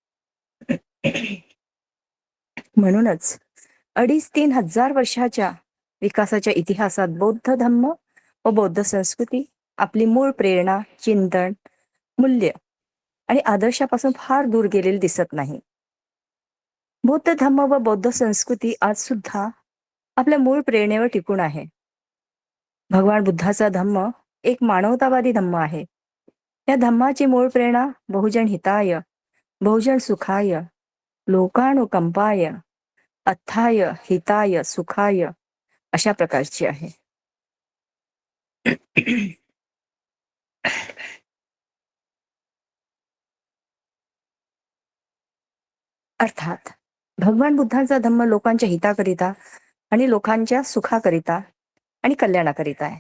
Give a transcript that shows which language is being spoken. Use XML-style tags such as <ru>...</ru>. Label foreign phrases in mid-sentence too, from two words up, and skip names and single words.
<mr>म्हणूनच 2,500-3 हजार वर्षाच्या विकासाच्या इतिहासात बौद्ध धम्म व बौद्ध संस्कृती आपली मूळ प्रेरणा, चिंतन, मूल्य आणि आदर्शापासून फार दूर गेलेली दिसत नाही. बौद्ध धम्म व बौद्ध संस्कृती आज सुद्धा आपल्या मूळ प्रेरणेवर टिकून आहे. भगवान बुद्धाचा धम्म एक मानवतावादी धम्म आहे. या धम्माची मूळ प्रेरणा</mr> <pi>बहुजन हिताय, बहुजन सुखाय, लोकानुकंपाय, अथाय हिताय सुखाय</pi> <mr>अशा प्रकारची आहे. अर्थात भगवान बुद्धांचा धम्म लोकांच्या हिताकरिता आणि लोकांच्या सुखाकरिता आणि कल्याणाकरिता आहे.</mr>